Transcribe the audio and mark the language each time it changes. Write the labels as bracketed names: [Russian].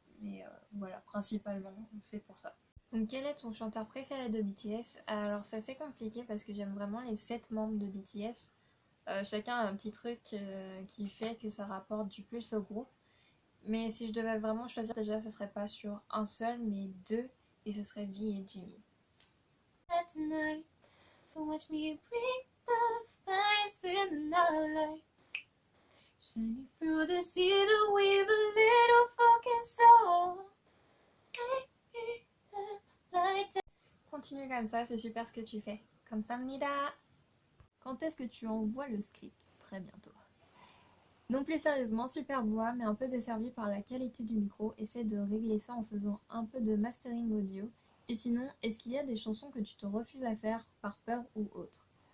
[French] Mais voilà, principalement, c'est pour ça. Donc quel est ton chanteur préféré de BTS? Alors c'est assez compliqué parce que j'aime vraiment les 7 membres de BTS. Chacun a un petit truc qui fait que ça rapporte du plus au groupe. Mais si je devais vraiment choisir, déjà, ce serait pas sur un seul, mais deux, et ce serait V et Jimmy. [English] Tonight, so watch me bring the fires in the night, shining through the cedar with a little fucking soul. [French] Continue comme ça, c'est super ce que tu fais. [Korean] 감사합니다. [French] Quand est-ce que tu envoies le script? Très bientôt. Non, plus sérieusement, super voix, mais un peu desservie par la qualité du micro. Essaie de régler ça en faisant un peu de mastering audio. Et sinon, est-ce qu'il y a des chansons que tu te refuses à faire par peur ou autre?